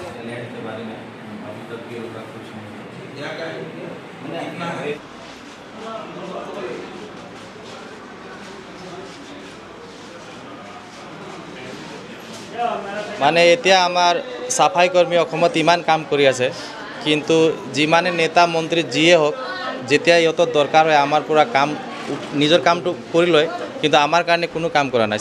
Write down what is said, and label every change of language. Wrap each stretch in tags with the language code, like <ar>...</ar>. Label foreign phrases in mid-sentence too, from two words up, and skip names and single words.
<hi>रहते बारे में अभी तक भी उनका कुछ नहीं क्या क्या मैंने अपना</hi> <as>মানে এতিয়া আমাৰ সাফাই কৰ্মী অসমত ইমান কাম কৰি আছে, কিন্তু যিমানে নেতা মন্ত্ৰী যিয়ে হওক যেতিয়া ইহঁতৰ দৰকাৰ হয় আমাৰ পুৰা কাম নিজৰ কামটো কৰি লয়, কিন্তু আমাৰ কাৰণে কোনো কাম কৰা নাই।</as>